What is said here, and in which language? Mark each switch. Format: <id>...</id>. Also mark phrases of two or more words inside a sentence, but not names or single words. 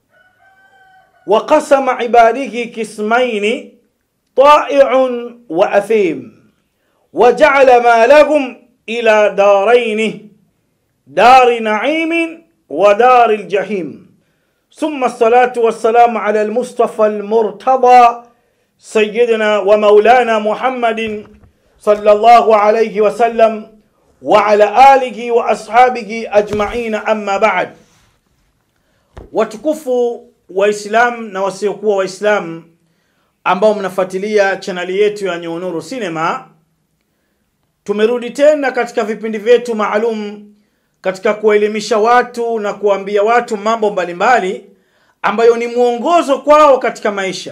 <ar>وقسم عباده قسمين طائع وأثيم وجعل ما لهم إلى دارين دار نعيم ودار الجحيم ثم الصلاة والسلام على المصطفى المرتضى سيدنا ومولانا محمد صلى الله عليه وسلم وعلى آله وأصحابه أجمعين أما بعد.</ar> <sw>watukufu Waislamu na wasiokuwa Waislamu ambao mnafuatilia chaneli yetu ya Nyonuru Cinema, tumerudi tena katika vipindi vyetu maalum katika kuelimisha watu na kuambia watu mambo mbalimbali ambayo ni mwongozo kwao katika maisha.</sw>